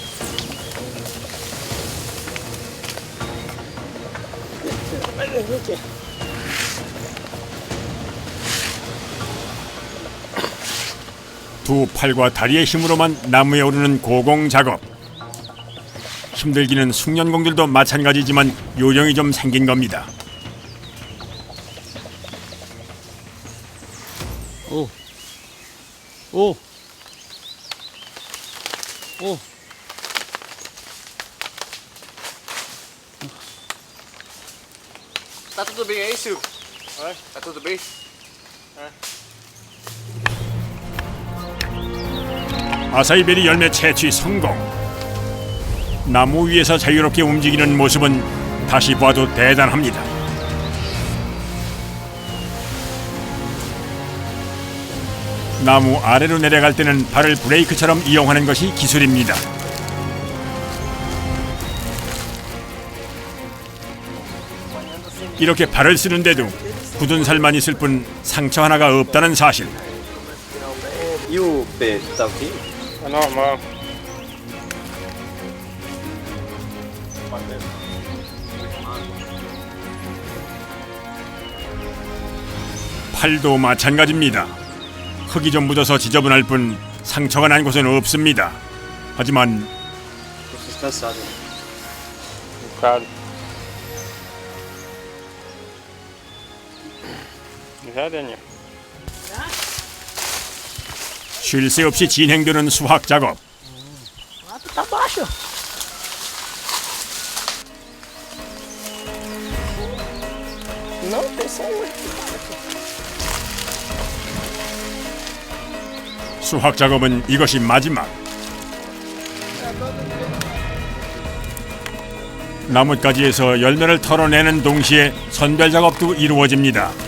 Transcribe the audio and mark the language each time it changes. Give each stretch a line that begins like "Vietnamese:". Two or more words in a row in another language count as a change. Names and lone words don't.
Korean: 두 팔과 다리의 힘으로만 나무에 오르는 고공 작업. 힘들기는 숙련공들도 마찬가지지만 요령이 좀 생긴 겁니다. 오.
Portuguese: Tá tudo bem aí, Silvio? Tá tudo bem?
Korean: 아사이베리 열매 채취 성공. 나무 위에서 자유롭게 움직이는 모습은 다시 봐도 대단합니다. 나무 아래로 내려갈 때는 발을 브레이크처럼 이용하는 것이 기술입니다. 이렇게 발을 쓰는데도 굳은 살만 있을 뿐 상처 하나가 없다는 사실.
Portuguese: E o pé tá ok? É normal.
Korean: 팔도 마찬가지입니다. 흙이 좀 묻어서 지저분할 뿐 상처가 난 곳은 없습니다. 하지만
Portuguese: Tô cansado. Um bocado. Já, Daniel?
Korean: 쉴 새 없이 진행되는 수확 작업.
Portuguese: Tá baixo. Não, tem só um aqui.
Korean: 수확 작업은 이것이 마지막. 나뭇가지에서 열매를 털어내는 동시에 선별 작업도 이루어집니다.